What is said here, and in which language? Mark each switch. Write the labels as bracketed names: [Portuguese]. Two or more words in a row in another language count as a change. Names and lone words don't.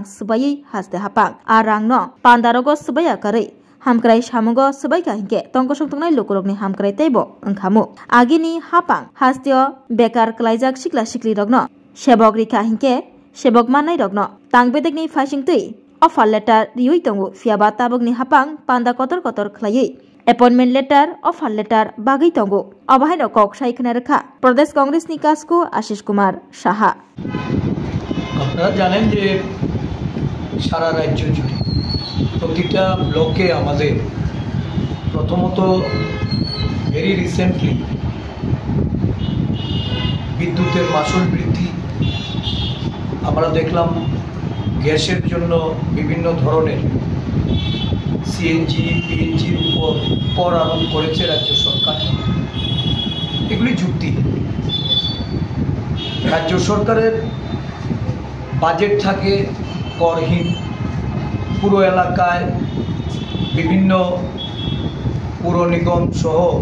[Kok Borok] सुबायै हास्ते हापा आ रां न पांदारगो सुबाया करै हामक्राय सामुगो सबायका हिंके तंको संतंगनाय लोकरगनि हामक्राय तैबो ओंखामु आगिनि हापां हास्तिय बेकार क्लाइजाक सिक्ला सिक्लि रगनो सेबक रिखा हिंके सेबक माननाय रगनो तांबेदगनि फाइसिंतै [English] offer letter [Kok Borok] रियुइ तंगो फियाबा ताबगनि हापां पांदा कतर कतर खलायै [English] appointment letter offer letter [Kok Borok] बागै तंगो अबाहाय कक सायखना रखा प्रदेश कांग्रेसनि कासको आशिष कुमार साहा [Bangla] আপনারা জানেন যে সারা রাজ্য জুড়ে প্রতিটা ব্লকে আমাদের প্রথমত [English] very recently [Bangla] বিদ্যুতের মাসুল বৃদ্ধি আমরা দেখলাম গ্যাসের জন্য বিভিন্ন ধরনের সিএনজি পিএনজির উপর কর আরোপ করেছে রাজ্য সরকার এগুলি যুক্তি রাজ্য সরকারের বাজেট থাকে করহীন পুরো এলাকায় বিভিন্ন পুর নিগম সহ